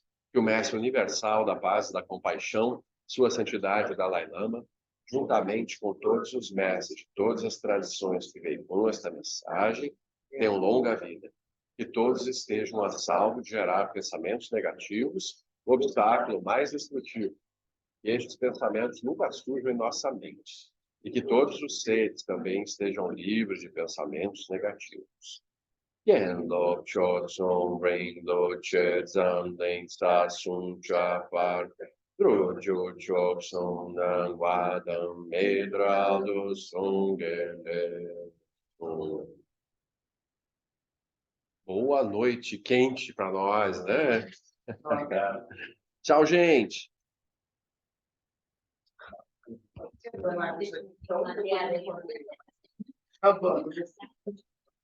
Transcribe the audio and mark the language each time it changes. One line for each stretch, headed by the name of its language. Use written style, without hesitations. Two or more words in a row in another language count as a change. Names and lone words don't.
Portuguese: Que o Mestre Universal da Paz e da Compaixão, Sua Santidade Dalai Lama, juntamente com todos os mestres de todas as tradições que veiculam esta mensagem, tenham longa vida. Que todos estejam a salvo de gerar pensamentos negativos, o obstáculo mais destrutivo. Que estes pensamentos nunca surjam em nossa mente. E que todos os seres também estejam livres de pensamentos negativos. Yenlo Choson Rainlo Chezan Ling Sa Sun Chapar Drujo Chokson Nan Wadam Medrado Sungele. Boa noite, quente para nós, né? Tchau, gente. Tá bom.